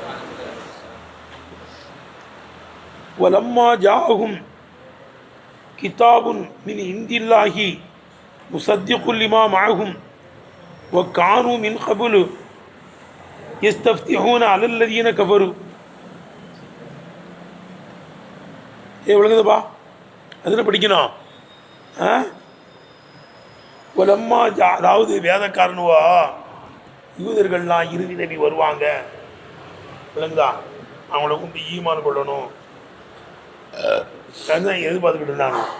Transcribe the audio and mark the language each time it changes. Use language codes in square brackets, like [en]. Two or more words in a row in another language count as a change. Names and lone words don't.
[ar] ولما جاءهم كتاب من عند الله مصدق لما معهم وكانوا من قبل يستفتحون على الذين كفروا. [ta] விளங்குதுப்பா, அதில் படிக்கணும். வலம்மா அதாவது வேதக்காரனுவா யூதர்கள்லாம் இறுதி நபி வருவாங்க, விளங்குதா, அவங்கள கொண்டு ஈமான் கொள்ளணும் அதுதான் எதிர்பார்த்துக்கிட்டு இருந்தாங்க.